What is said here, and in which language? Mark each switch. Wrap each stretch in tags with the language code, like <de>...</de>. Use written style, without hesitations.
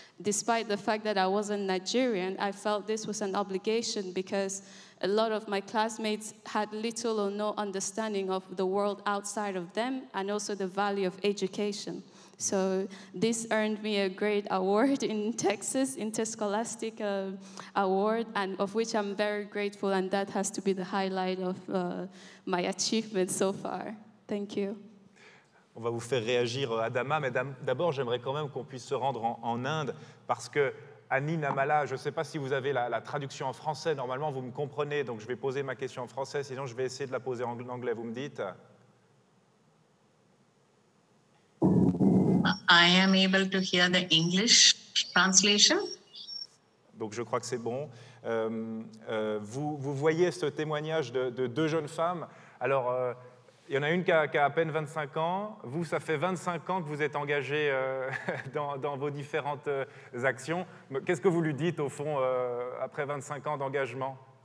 <en>Despite the fact that I wasn't Nigerian, I felt this was an obligation because a lot of my classmates had little or no understanding of the world outside of them and also the value of education. So this earned me a great award in Texas, Interscholastic Award, and of which I'm very grateful, and that has to be the highlight of my achievements so far. Thank you.</en> <fr>On va vous faire réagir, Adama, mais d'abord, j'aimerais quand même qu'on puisse se rendre en Inde, parce que Annie, NAMALA, je ne sais pas si vous avez la traduction en français, normalement vous me comprenez, donc je vais poser ma question en français, sinon je vais essayer de la poser en anglais, vous me dites?</fr> <en>I am able to hear the English translation.</en> <fr>Donc je crois que c'est bon. Vous voyez ce témoignage de deux jeunes femmes. Alors, il y en a une qui a à peine 25 ans. Vous, ça fait 25 ans que vous êtes engagés dans vos différentes actions. Qu'est-ce que vous lui dites, au fond, après 25 ans d'engagement?</fr>